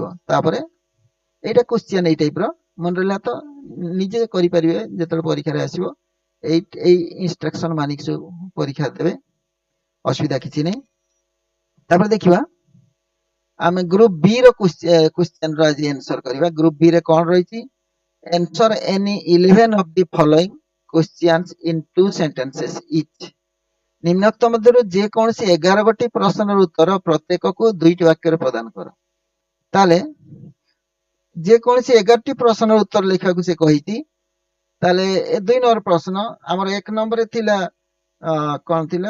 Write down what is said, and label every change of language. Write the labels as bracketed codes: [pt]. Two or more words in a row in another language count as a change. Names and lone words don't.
[or] ତାପରେ এইটা କ୍ୱେଶ୍ଚିନ୍ ଏଇ ଟାଇପର, ମନେ ରହିଲା ତ ନିଜେ କରିପାରିବେ ଯେତେବେଳେ ପରୀକ୍ଷାରେ ଆସିବ। ଏଇ ଇନଷ୍ଟ୍ରକ୍ସନ ମାନିକି ସବୁ ପରୀକ୍ଷା ଦେବେ, ଅସୁବିଧା କିଛି ନାହିଁ। ତାପରେ ଦେଖିବା ଆମେ [en] group B [or] ର କ୍ୱେଶ୍ଚିନ୍ ର ଆଜି ଆନ୍ସର କରିବା। [en] group B [or] ରେ କଣ ରହିଛି? [en] Answer any 11 of the following questions in 2 sentences each। [or] ନିମ୍ନୋକ୍ତ ମଧ୍ୟରୁ ଯେକୌଣସି 11 ଗୋଟି ପ୍ରଶ୍ନର ଉତ୍ତର ପ୍ରତ୍ୟେକକୁ 2ଟି ବାକ୍ୟରେ ପ୍ରଦାନ କର। ତାହେଲେ ଯେକୌଣସି 11ଟି ପ୍ରଶ୍ନର ଉତ୍ତର ଲେଖିବାକୁ ସେ କହିଛି। ତାହେଲେ 2 ନମ୍ବର ପ୍ରଶ୍ନ ଆମର 1 ନମ୍ବରରେ ଥିଲା କଣ ଥିଲା?